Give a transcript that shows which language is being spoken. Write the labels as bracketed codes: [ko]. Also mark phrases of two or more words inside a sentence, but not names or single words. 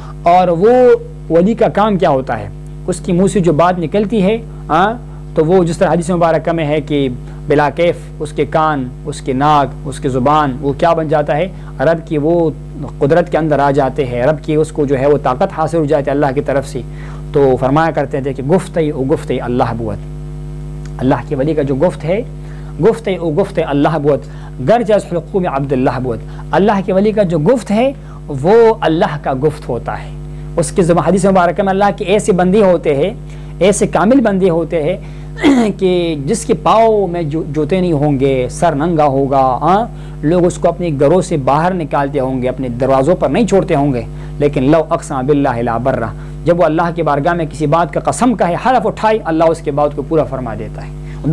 [ur] اور وہ ولی کا کام کیا ہوتا ہے؟ اس کی منہ سے جو بات نکلتی ہے تو وہ جس طرح حدیث مبارکہ میں ہے کہ [ar] بلا کیف [ur] اس کے کان، اس کے ناک، اس کی زبان، وہ کیا بن جاتا ہے؟ رب کی وہ قدرت کے اندر آ جاتے ہیں، رب کی اس کو جو ہے وہ طاقت حاصل ہو جاتی ہے اللہ کی طرف سے۔ تو فرمایا کرتے تھے کہ [fa] گفتِ او گفتِ اللہ بوت، [ur] اللہ کے ولی کا جو گفت ہے، [fa] گفتِ او گفتِ اللہ بوت، گرچہ از حلقوم عبد اللہ بوت، [ur] اللہ کے ولی کا جو گفت ہے وہ اللہ کا گفت ہوتا ہے۔ اس کی حدیث مبارکہ میں اللہ کے ایسے بندے ہوتے ہیں، ایسے کامل بندے ہوتے ہیں کہ جس کے پاؤں میں جوتے نہیں ہوں گے، سر ننگا ہوگا، لوگ اس کو اپنے گھروں سے باہر نکالتے ہوں گے، اپنے دروازوں پر نہیں چھوڑتے ہوں گے، لیکن [ar] لو اقسم باللہ لا برہ، [ur] جب وہ اللہ کے بارگاہ میں کسی بات کا قسم کہے، حلف اٹھائے، اللہ اس کے بات کو پورا فرما دیتا ہے۔